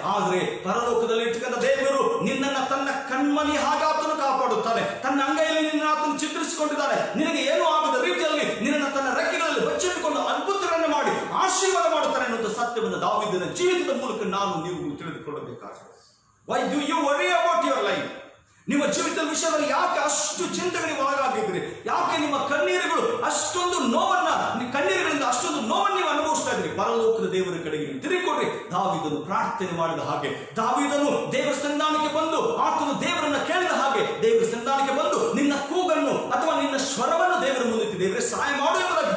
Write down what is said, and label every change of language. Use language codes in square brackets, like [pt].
[kn] ಆದರೆ ಪರಲೋಕದಲ್ಲಿ ಇರ್ತಕ್ಕಂಥ ದೇವರು ನಿನ್ನನ್ನು ತನ್ನ ಕಣ್ಮನಿ ಹಾಗೆ ಆತನು ಕಾಪಾಡುತ್ತಾನೆ. ತನ್ನ ಅಂಗೈಯಲ್ಲಿ ನಿನ್ನ ಆತನು ಚಿತ್ರಿಸಿಕೊಂಡಿದ್ದಾನೆ. ನಿನಗೆ ಏನೂ ಆಗದ ರೀತಿಯಲ್ಲಿ ನಿನ್ನನ್ನು ತನ್ನ ರೆಕ್ಕೆಗಳಲ್ಲಿ ಬಚ್ಚಿಟ್ಟುಕೊಂಡು ಅದ್ಭುತಗಳನ್ನು ಮಾಡಿ ಆಶೀರ್ವಾದ ಮಾಡುತ್ತಾನೆ ಅನ್ನುವಂಥ ಸತ್ಯವನ್ನು ದಾವೀದನ ಜೀವಿತದ ಮೂಲಕ ನಾವು ನೀವು ತಿಳಿದುಕೊಳ್ಳಬೇಕಾಗಿದೆ. [en] Why do you worry about your life? [kn] ನಿಮ್ಮ ಜೀವಿತದ ವಿಷಯದಲ್ಲಿ ಯಾಕೆ ಅಷ್ಟು ಚಿಂತೆಗಳಿಗೆ ಒಳಗಾಗಿದ್ರಿ? ಯಾಕೆ ನಿಮ್ಮ ಕಣ್ಣೀರುಗಳು ಅಷ್ಟೊಂದು ನೋವನ್ನ, ಕಣ್ಣೀರುಗಳಿಂದ ಅಷ್ಟೊಂದು ನೋವನ್ನು ನೀವು ಅನುಭವಿಸ್ತಾ ಇದ್ರಿ? ಪರಲೋಕದ ದೇವರ ಕಡೆಗೆ ನೀವು ತಿರುಗಿಕೊಡ್ರಿ. ದಾವೀದನು ಪ್ರಾರ್ಥನೆ ಮಾಡಿದ ಹಾಗೆ, ದಾವೀದನು ದೇವರ ಸಂಧಾನಕ್ಕೆ ಬಂದು ಆತನು ದೇವರನ್ನ ಕೇಳಿದ ಹಾಗೆ, ದೇವರ ಸಂಧಾನಕ್ಕೆ ಬಂದು ನಿನ್ನ ಕೂಗನ್ನು ಅಥವಾ ನಿನ್ನ ಸ್ವರವನ್ನು ದೇವರ ಮುಂದೆ ದೇವರೇ ಸಹಾಯ ಮಾಡು ಎಂಬುದಾಗಿ